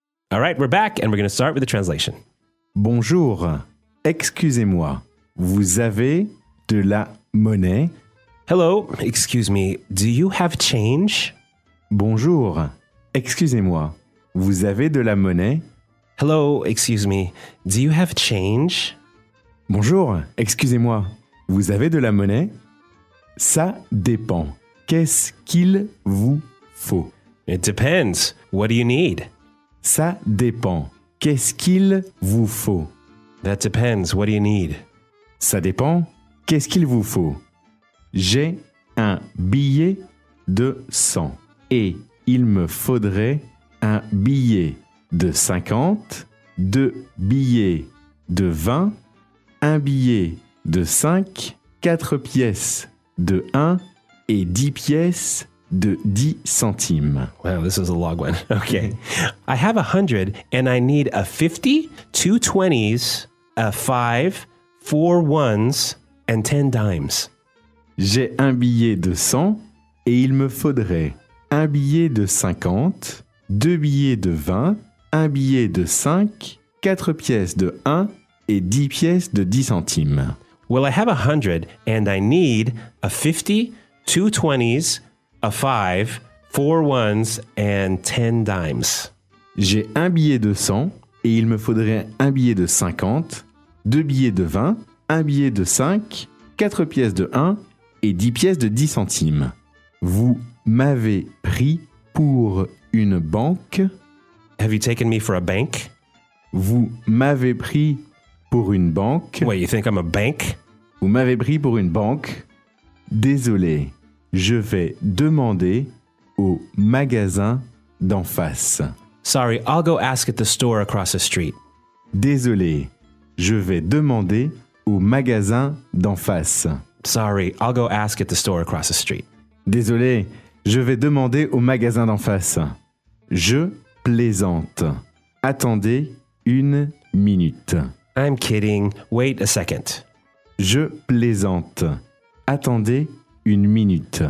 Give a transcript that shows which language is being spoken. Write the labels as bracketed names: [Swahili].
[English] All right, we're back and we're going to start with the translation. [French] Bonjour, excusez-moi, vous avez de la monnaie? [English] Hello, excuse me, do you have change? [French] Bonjour, excusez-moi, vous avez de la monnaie? [English] Hello, excuse me, do you have change? [French] Bonjour, excusez-moi, vous avez de la monnaie? Ça dépend, qu'est-ce qu'il vous faut? [English] It depends, what do you need? [French] Ça dépend, qu'est-ce qu'il vous faut? [English] That depends, what do you need? [French] Ça dépend, qu'est-ce qu'il vous faut? J'ai un billet de 100 et il me faudrait un billet de 50, deux billets de 20, un billet de 5, 4 pièces de 1 et 10 pièces de 10 centimes. [English] Wow, this is a long one. Okay. I have 100 and I need a 50, two 20s, a 5, 4 ones and 10 dimes. [French] J'ai un billet de 100 et il me faudrait un billet de 50, deux billets de 20, un billet de 5, 4 pièces de 1 et 10 pièces de 10 centimes. [English] Well, I have 100 and I need a 50, two 20s, a 5, 4 ones and 10 dimes. [French] J'ai un billet de 100 et il me faudrait un billet de 50, deux billets de 20, un billet de 5, 4 pièces de 1 et 10 pièces de 10 centimes. Vous m'avez pris pour une banque? [English] Have you taken me for a bank? [French] Vous m'avez pris pour une banque? [English] What, you think I'm a bank? [French] Vous m'avez pris pour une banque? Désolé, je vais demander au magasin d'en face. [English] Sorry, I'll go ask at the store across the street. [French] Désolé, je vais demander au magasin d'en face. [English] Sorry, I'll go ask at the store across the street. [French] Désolé, Je vais demander au magasin d'en face. Je plaisante. Attendez une minute. [English] I'm kidding. Wait a second. [French] Je plaisante. Attendez une minute.